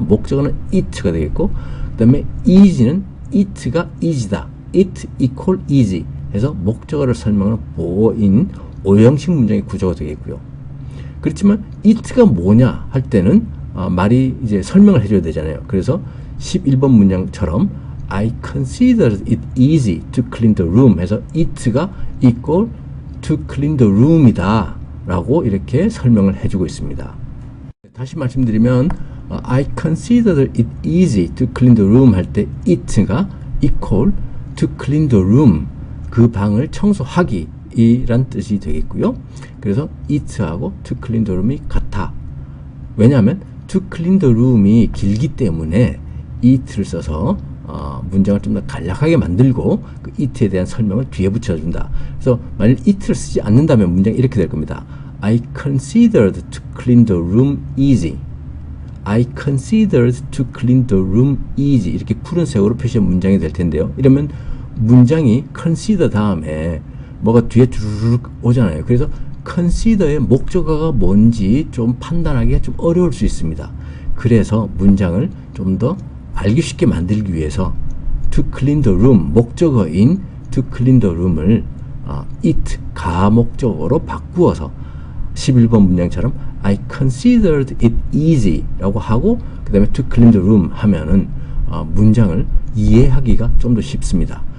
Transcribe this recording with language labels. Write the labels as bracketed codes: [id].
[ko] 목적어는 it가 되겠고 그 다음에 easy는 it가 easy다. [en] it equal easy [ko] 해서 목적어를 설명하는 보어인 오형식 문장의 구조가 되겠고요. 그렇지만 it가 뭐냐 할 때는 말이 이제 설명을 해줘야 되잖아요. 그래서 11번 문장처럼 [en] I considered it easy to clean the room [ko] 해서 it가 [en] equal to clean the room [ko] 이다 라고 이렇게 설명을 해주고 있습니다. 다시 말씀드리면 [en] I considered it easy to clean the room [ko] 할 때 it가 [en] equal to clean the room [ko] 그 방을 청소하기 이란 뜻이 되겠고요. 그래서 it하고 [en] to clean the room [ko] 이 같아. 왜냐하면 [en] to clean the room [ko] 이 길기 때문에 it를 써서 문장을 좀 더 간략하게 만들고 그 it에 대한 설명을 뒤에 붙여준다. 그래서 만약 it를 쓰지 않는다면 문장이 이렇게 될 겁니다. [en] I considered to clean the room easy. I considered to clean the room easy. [ko] 이렇게 푸른 색으로 표시한 문장이 될 텐데요. 이러면 문장이 consider 다음에 뭐가 뒤에 주르륵 오잖아요. 그래서 consider의 목적어가 뭔지 좀 판단하기가 좀 어려울 수 있습니다. 그래서 문장을 좀 더 알기 쉽게 만들기 위해서 [en] to clean the room [ko] 목적어인 to clean the room을 it 가목적어로 바꾸어서 11번 문장처럼 [en] I considered it easy [ko] 라고 하고 그 다음에 to clean the room 하면은 문장을 이해하기가 좀 더 쉽습니다.